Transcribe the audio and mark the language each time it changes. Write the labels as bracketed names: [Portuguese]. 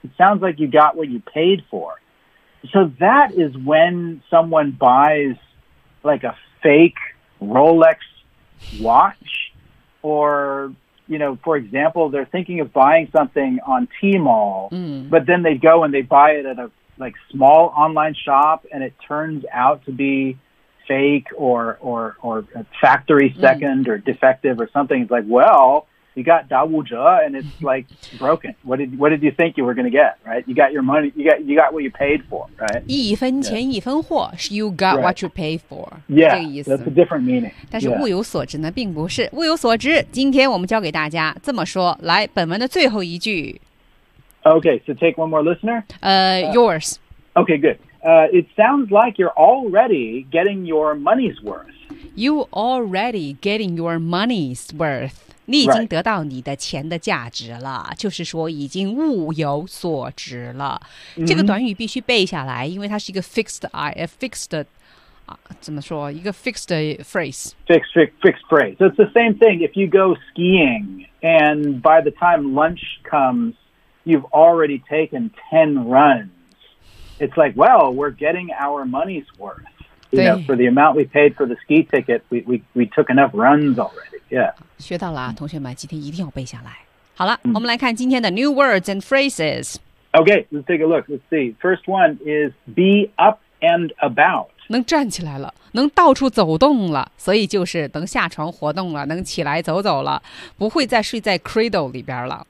[English] It sounds like you got what you paid for. So that is when someone buys like a fake Rolex watch or, you know, for example, they're thinking of buying something on Tmall, but then they go and they buy it at a like small online shop and it turns out to be fake or a factory second or defective or something. It's like, well... you got Dawuja and it's like broken. What did you think you were going to get, right? You got your money, you got what you paid for, right? [Chinese] 一分钱一分货 [English] you got what you paid for. Yeah, [Chinese] 这个意思 [English] that's a different meaning. [Chinese] 但是物有所值呢并不是。物有所值今天我们教给大家这么说来本文的最后一句。 [English] Okay, so take one more listener. Yours. Okay, good. It sounds like you're already getting your money's worth. You already getting your money's worth. [Chinese] 你已经得到你的钱的价值了、 [English] right. [Chinese] 就是说已经物有所值了、 mm-hmm. 这个短语必须背下来因为它是一个 fixed、怎么说一个 fixed phrase [English] fixed phrase so it's the same thing if you go skiing and by the time lunch comes you've already taken 10 runs it's like well we're getting our money's worth you know for the amount we paid for the ski ticket we took enough runs already Yeah. [Chinese] 学到了、啊、同学们今天一定要背下来。好了、mm-hmm. 我们来看今天的 [English] new words and phrases. Okay, let's take a look. Let's see. First one is be up and about. [Chinese] 能站起来了能到处走动了所以就是能下床活动了能起来走走了不会再睡在 cradle 里边了。